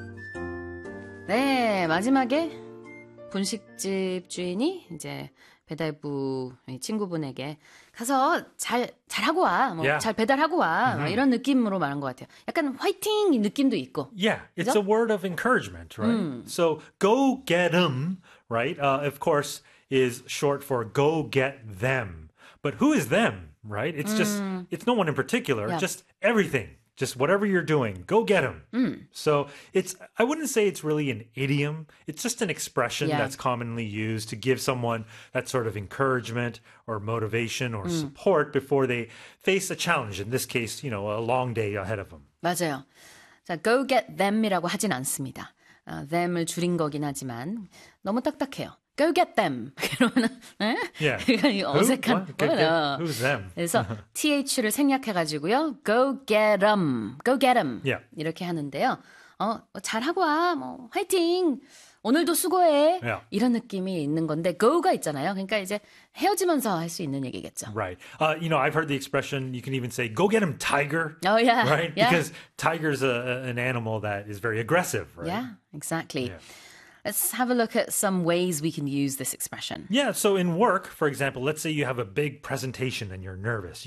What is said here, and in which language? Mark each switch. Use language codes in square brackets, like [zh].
[ko] Yeah, 네, 마지막에 분식집 주인이 이제 배달부 친구분에게 가서 잘하고 와. 뭐 [en] yeah. [ko] 잘 배달하고 와. Mm-hmm. 이런 느낌으로 말한 것 같아요. 약간 화이팅 느낌도 있고. [en] Yeah, it's [ko] 그죠? [en] a word of encouragement, right? So go get 'em, right? Of course is short for go get them. But who is them, right? It's just, it's no one in particular, yeah. just everything. Just whatever you're doing, go get them. So it's, I wouldn't say it's really an idiom. It's just an expression yeah. that's commonly used to give someone that sort of encouragement or motivation or support before they face a challenge. In this case, you know, a long day ahead of them. [ko] 맞아요. 자, [en] go get them [ko] 이라고 하진 않습니다. Them을 줄인 거긴 하지만 너무 딱딱해요. [en] Go get them. [ko] 그러면 [en] yeah. [ko] 어색한 거예요. [en] Who's them? [ko] 그래서 th를 생략해가지고요. [en] Go get them. Go get them. Yeah. [ko] 이렇게 하는데요. 잘하고 와. 뭐 화이팅. 오늘도 수고해. [en] Yeah. [ko] 이런 느낌이 있는 건데 go가 있잖아요. 그러니까 이제 헤어지면서 할 수 있는 얘기겠죠. [en] Right. You know, I've heard the expression, you can even say, go get him, tiger. Oh, yeah. Right? Yeah. Because tiger's an animal that is very aggressive, right? Yeah, exactly. Yeah. Let's have a look at some ways we can use this expression. Yeah, so in work, for example, let's say you have a big presentation and you're nervous.